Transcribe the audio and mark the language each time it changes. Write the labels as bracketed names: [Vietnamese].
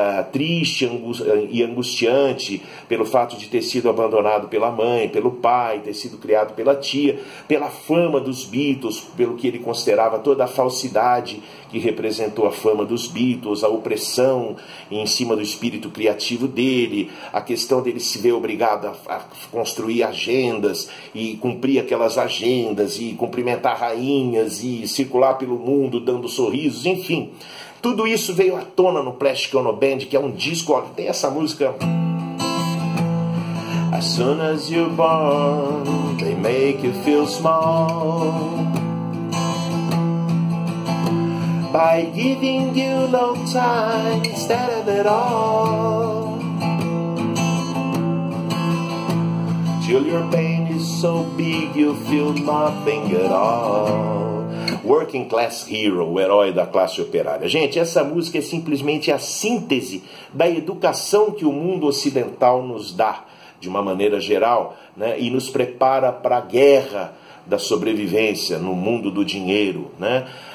[Portuguese] triste e angustiante pelo fato de ter sido abandonado pela mãe, pelo pai, ter sido criado pela tia, pela fama dos Beatles, pelo que ele considerava toda a falsidade que representou a fama dos Beatles, a opressão em cima do espírito criativo dele, a questão dele se ver obrigado a construir agendas e cumprir aquelas agendas e cumprimentar rainhas e circular pelo mundo dando sorrisos, enfim. Tudo isso veio à tona no Plastic Ono Band, que é um disco, olha, tem essa música... [English] As soon as you're born, they make you feel small by giving you no time instead of it all. Till your pain is so big you feel nothing at all. [Portuguese] Working Class Hero, o herói da classe operária. Gente, essa música é simplesmente a síntese da educação que o mundo ocidental nos dá, de uma maneira geral, né, e nos prepara para a guerra da sobrevivência no mundo do dinheiro, né?